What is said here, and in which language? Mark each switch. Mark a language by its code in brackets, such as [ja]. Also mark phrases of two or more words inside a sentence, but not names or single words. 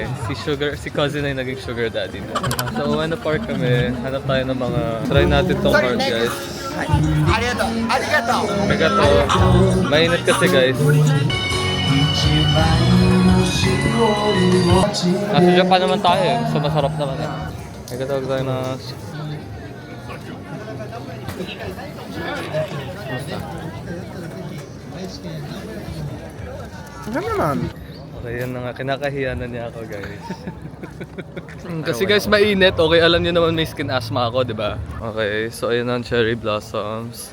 [tl] Si Cousin ay naging [en] sugar daddy [tl] na. So, when na-park kami, hanap tayo ng mga... Try natin tong card, guys. Arigato! Mainit kasi, guys. Nasa Japan naman tayo eh. So masarap naman eh. [ja] ありがとうございます. [tl] Ano naman? Okay, yan na nga. Kinakahiya na niya ako, guys. Kasi guys, mainit. Okay, alam niyo naman may skin asthma ako, di ba? Okay, so ayun ang [en] cherry blossoms.